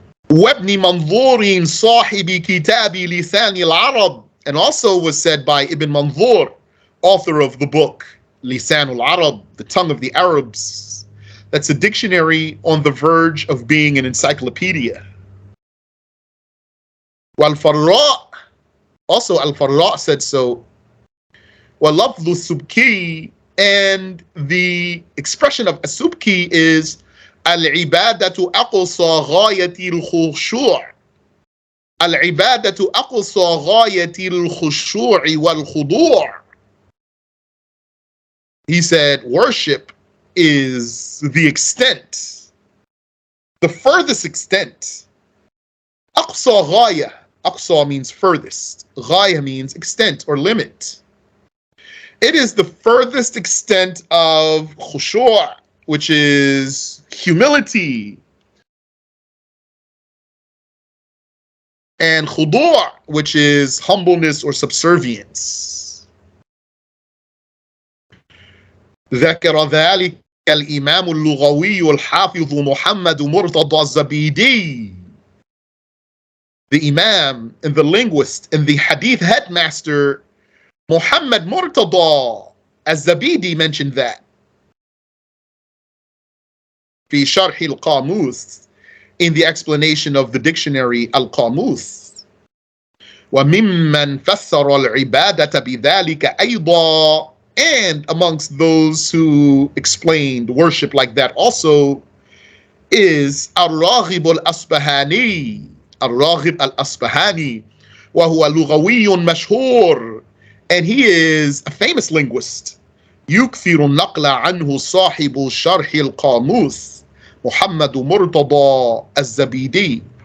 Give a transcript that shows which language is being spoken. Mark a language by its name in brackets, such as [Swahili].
[Arabic] وابن منظور صاحب كتاب لسان العرب, [English] and also was said by Ibn Manzur, author of the book Lisan al-Arab, the tongue of the Arabs. That's a dictionary on the verge of being an encyclopedia. Wal-Farra, also Al-Farra said so. [Arabic] وَلَفْظُ السُّبْكِي, [English] and the expression of [Arabic] السُّبْكِي [English] is [Arabic] العبادة أقصى غاية الخشوع. العبادة أقصى غاية الخشوع والخضوع. [English] He said worship is the extent, the furthest extent. أقصى غاية, أقصى means furthest, غاية means extent or limit. It is the furthest extent of khushu', which is humility, and khudu', which is humbleness or subservience. [Arabic] ذكر ذلك الإمام اللغوي الحافظ محمد مرتضى الزبيدي. [English] The Imam and the linguist and the Hadith headmaster Muhammad Murtada al-Zabidi mentioned that. [Arabic] في شرح القاموس, [English] in the explanation of the dictionary Al-Qamus. [Arabic] وممن فسر العبادة بذلك أيضا, [English] and amongst those who explained worship like that also is الراغب الأصبهاني. الراغب الأصبهاني [Arabic] وهو لغوي مشهور, [English] and he is a famous linguist. [Arabic] يكثر النقل عنه صاحب شرح القاموس محمد مرتضى الزبيدي.